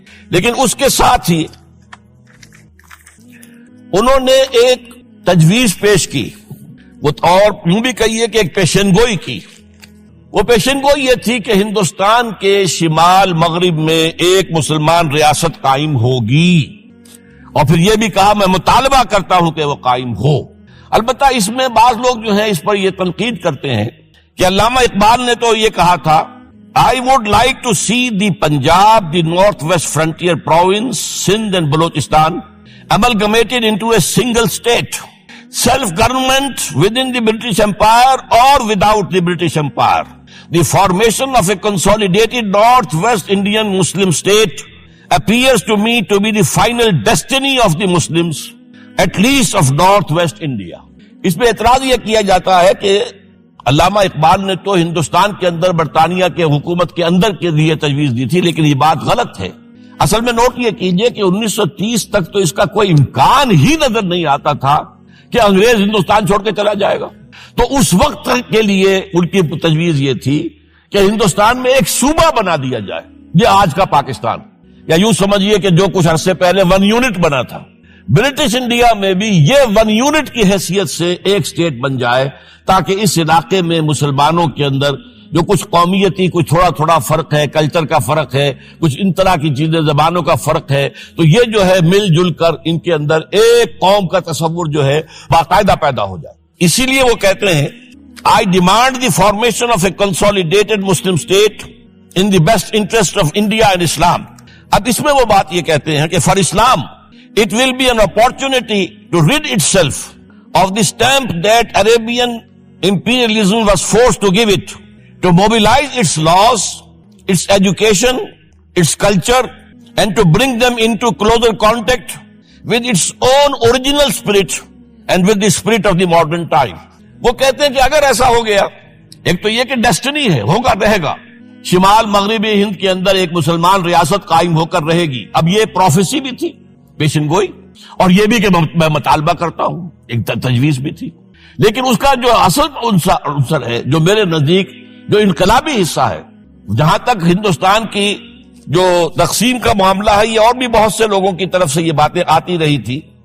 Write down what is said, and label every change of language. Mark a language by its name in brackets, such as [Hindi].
[Urdu] لیکن اس کے ساتھ ہی انہوں نے ایک تجویز پیش کی, وہ اور یوں بھی کہیے کہ ایک پیشنگوئی کی. وہ پیشنگوئی یہ تھی کہ ہندوستان کے شمال مغرب میں ایک مسلمان ریاست قائم ہوگی, اور پھر یہ بھی کہا میں مطالبہ کرتا ہوں کہ وہ قائم ہو. البتہ اس میں بعض لوگ جو ہیں اس پر یہ تنقید کرتے ہیں کہ علامہ اقبال نے تو یہ کہا تھا, [English] I would like to see the Punjab, the Northwest Frontier Province, Sindh and Balochistan amalgamated into a single state, self-government within the British Empire or without the British Empire. The formation of a consolidated Northwest Indian Muslim state appears to me to be the final destiny of the Muslims, at least of Northwest India. [Urdu] اس پہ اعتراض یہ کیا جاتا ہے کہ علامہ اقبال نے تو ہندوستان کے اندر برطانیہ کے حکومت کے اندر کے لیے تجویز دی تھی, لیکن یہ بات غلط ہے. اصل میں نوٹ یہ کیجئے کہ 1930 تک تو اس کا کوئی امکان ہی نظر نہیں آتا تھا کہ انگریز ہندوستان چھوڑ کے چلا جائے گا. تو اس وقت کے لیے ان کی تجویز یہ تھی کہ ہندوستان میں ایک صوبہ بنا دیا جائے, یہ آج کا پاکستان, یا یوں سمجھیے کہ جو کچھ عرصے پہلے 1 یونٹ بنا تھا, برٹش انڈیا میں بھی یہ 1 یونٹ کی حیثیت سے ایک سٹیٹ بن جائے, تاکہ اس علاقے میں مسلمانوں کے اندر جو کچھ قومیتی کچھ تھوڑا تھوڑا فرق ہے, کلچر کا فرق ہے, کچھ ان طرح کی چیزیں, زبانوں کا فرق ہے, تو یہ جو ہے مل جل کر ان کے اندر ایک قوم کا تصور جو ہے باقاعدہ پیدا ہو جائے. اسی لیے وہ کہتے ہیں [English] I demand the formation of a consolidated Muslim state in the best interest of India and Islam. [Urdu] اب اس میں وہ بات یہ کہتے ہیں کہ [English] for Islam it will be an opportunity to rid itself of the stamp that Arabian imperialism was forced to give it, to mobilize its laws, its education, its culture, and to bring them into closer contact with its own original spirit and with the spirit of the modern time. [Urdu] وہ کہتے ہیں کہ اگر ایسا ہو گیا ایک تو یہ کہ ڈیسٹنی ہے، ہوگا رہے گا، شمال مغربی ہند کے اندر ایک مسلمان ریاست قائم ہو کر رہے گی. اب یہ پروفیسی بھی تھی، پیشن گوئی، اور یہ بھی کہ میں مطالبہ کرتا ہوں، ایک تجویز بھی تھی. لیکن اس کا جو اصل عنصر ہے، جو میرے نزدیک جو انقلابی حصہ ہے، جہاں تک ہندوستان کی جو تقسیم کا معاملہ ہے، یہ اور بھی بہت سے لوگوں کی طرف سے یہ باتیں آتی رہی تھی.